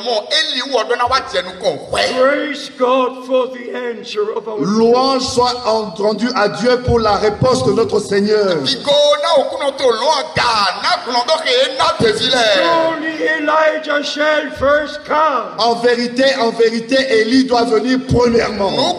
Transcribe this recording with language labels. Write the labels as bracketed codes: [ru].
[en] Praise God for the answer of our [fr] Louange soit entendue à Dieu pour la réponse de notre Seigneur. [en] Surely Elijah shall first come. [fr] En vérité, Élie doit venir premièrement.